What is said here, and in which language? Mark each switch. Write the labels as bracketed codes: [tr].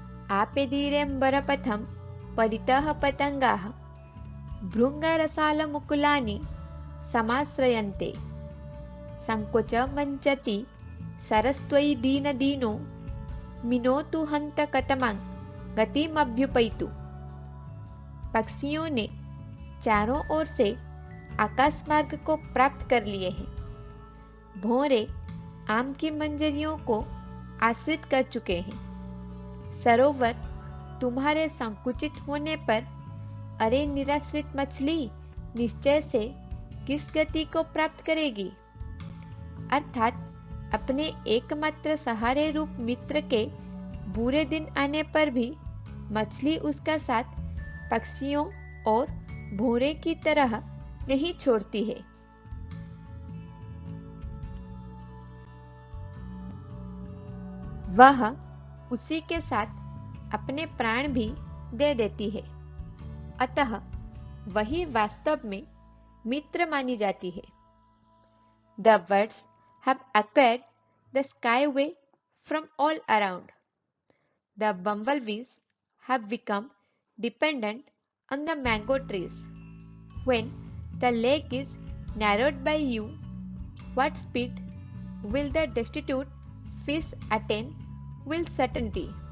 [sa] आपेदीरेम्बरपथं परितः पतंगाः भृङ्गरसालमुकुलानि समाश्रयन्ते संकोच मञ्चति सरस्त्वयि दीनदीनो मिनोतु हन्त कतमां गतिमभ्युपैतु। [hi] पक्षियों ने चारों ओर से आकाश मार्ग को प्राप्त कर लिए हैं। भौरे आम की मंजरियों को आश्रित कर चुके हैं। सरोवर तुम्हारे संकुचित होने पर, अरे निराश्रित मछली, निश्चय से किस गति को प्राप्त करेगी? अर्थात अपने एकमात्र सहारे रूप मित्र के बुरे दिन आने पर भी मछली उसका साथ पक्षियों और भौरे की तरह नहीं छोड़ती है। वह उसी के साथ अपने प्राण भी दे देती है। अतः वही वास्तव में मित्र मानी जाती है। [en] The birds have acquired the skyway from all around. The bumblebees have become dependent on the mango trees. When the lake is narrowed by you, what speed will the destitute fish attain with certainty?